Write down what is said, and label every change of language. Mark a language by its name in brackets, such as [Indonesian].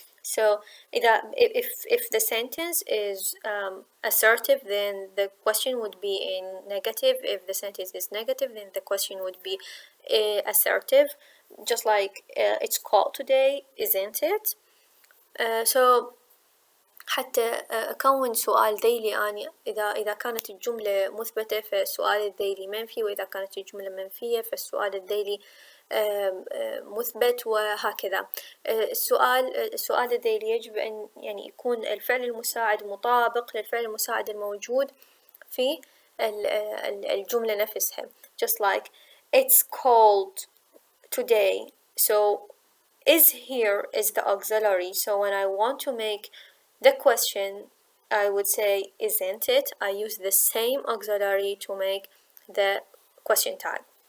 [English] So if the sentence is assertive, then the question would be in negative. If the sentence is negative, then the question would be assertive. Just like it's called today, isn't it? [Arabic] So حتى أكون سؤال ذيلي أني إذا كانت الجملة مثبتة فالسؤال الذيلي منفي، وإذا كانت الجملة منفية فالسؤال الذيلي مثبت، وهكذا. السؤال الذيلي يجب أن يعني يكون الفعل المساعد مطابق للفعل المساعد الموجود في الجملة نفسها. [English] Just like it's cold today. So is here is the auxiliary. So when I want to make the question, I would say isn't it. I use the same auxiliary to make the question tag.